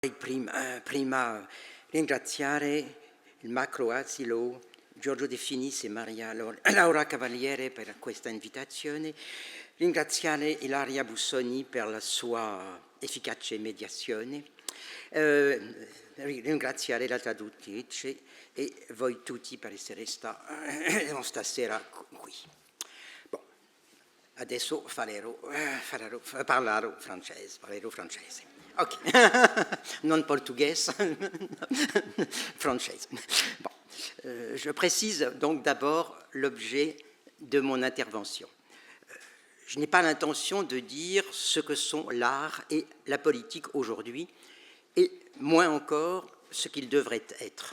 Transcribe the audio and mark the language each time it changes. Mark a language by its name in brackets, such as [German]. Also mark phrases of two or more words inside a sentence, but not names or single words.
[Italian] Prima ringraziare il macro asilo Giorgio De Finis e Maria Laura Cavaliere per questa invitazione, ringraziare Ilaria Bussoni per la sua efficace mediazione, ringraziare la traduttrice e voi tutti per essere stasera qui. Bon, adesso parlerò francese. [French] Ok, non portugais, française. Bon. Je précise donc d'abord l'objet de mon intervention. Je n'ai pas l'intention de dire ce que sont l'art et la politique aujourd'hui, et moins encore ce qu'ils devraient être.